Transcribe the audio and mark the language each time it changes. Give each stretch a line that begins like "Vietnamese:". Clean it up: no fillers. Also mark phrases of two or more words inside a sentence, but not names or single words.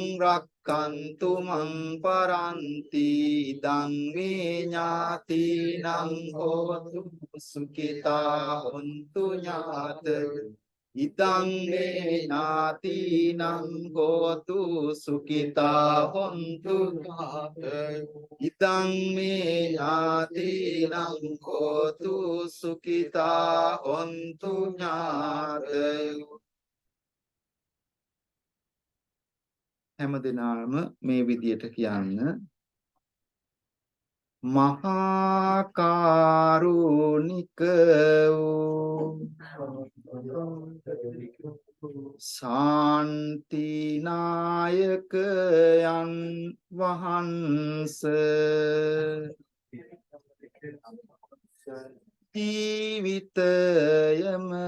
Pali: රක්ඛන්තු මං පරන්ති ඉදං මේ ඥාතිනං හෝතු සුඛිතා හොන්තු ඥාත ඉදං මේ ඥාතිනං හෝතු සුඛිතා හොන්තු ඥාත ඉදං මේ ඥාතිනං හෝතු සුඛිතා හොන්තු ඥාත
Sinhala: හැමදෙනාම මේ විදියට කියන්න මහා කරුණික වූ ශාන්තිනායකයන් වහන්ස ජීවිතයම